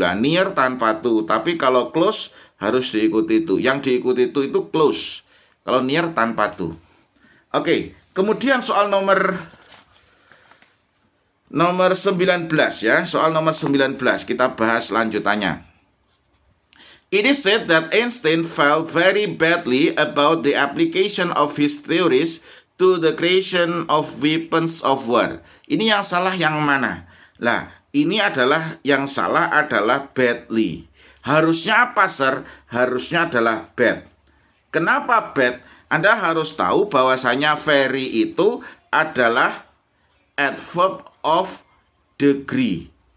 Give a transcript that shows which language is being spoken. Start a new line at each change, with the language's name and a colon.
Indonesian: Lah, near tanpa to, tapi kalau close harus diikuti to. Yang diikuti to itu close. Kalau near tanpa to. Oke, kemudian soal nomor 19 ya, soal nomor 19 kita bahas lanjutannya.
English: It is said that Einstein felt very badly about the application of his theories to the creation of weapons of war.
Indonesian: Ini yang salah yang mana? Lah, ini adalah yang salah adalah badly. Harusnya apa, sir? Harusnya adalah bad. Kenapa bad? Anda harus tahu bahwasanya very itu adalah adverb of degree.